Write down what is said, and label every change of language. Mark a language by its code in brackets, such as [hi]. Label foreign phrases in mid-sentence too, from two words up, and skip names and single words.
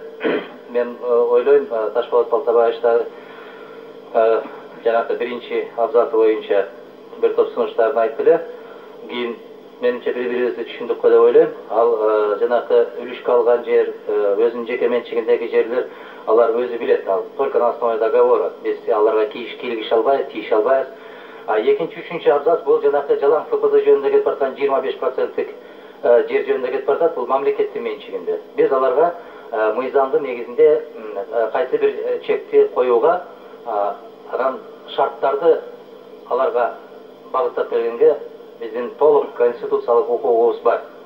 [ky] Мен ойлойм, Ташполот Балтабаевич жанагы биринчи абзаты боюнча бир топ сунуштарын айтты эле. Кийин менимче бири-бирибизди түшүндүк деп ойлойм. Ал жанагы үлүшкө алган жер, өзүнүн жеке менчигиндеги жерлер, алар өзү билет. [ru] Ал только на основе договора. [ky] Биз аларга кийлигише албайбыз, тийише албайбыз. Экинчи, үчүнчү абзац бул жанагы жалаң ФПЗ жөнүндө кетип бараткан 25%-тик жер жөнүндө кетип баратат. Бул мамлекеттин менчигинде. Биз аларга мыйзамдын негизинде кайсы бир чекти коюуга, анан шарттарды аларга багыттап бергенге биздин толук конституциялык укугубуз бар.